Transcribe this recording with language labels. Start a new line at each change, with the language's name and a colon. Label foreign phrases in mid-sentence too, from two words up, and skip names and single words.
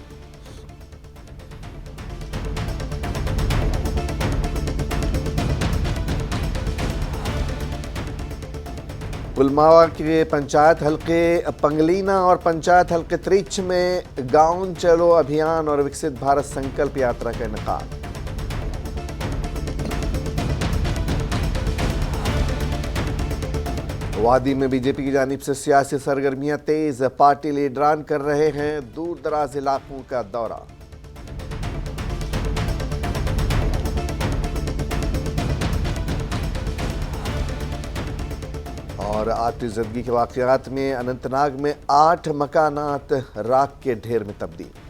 Urdu: پلماوا کے پنچایت حلقے پنگلینا اور پنچایت حلقے تریچ میں گاؤں چلو ابھیان اور وکست بھارت سنکلپ یاترا کا انعقاد۔ وادی میں بی جے پی کی جانب سے سیاسی سرگرمیاں تیز، پارٹی لیڈران کر رہے ہیں دور دراز علاقوں کا دورہ۔ اور آتش زدگی کے واقعات میں اننت ناگ میں 8 مکانات راکھ کے ڈھیر میں تبدیل۔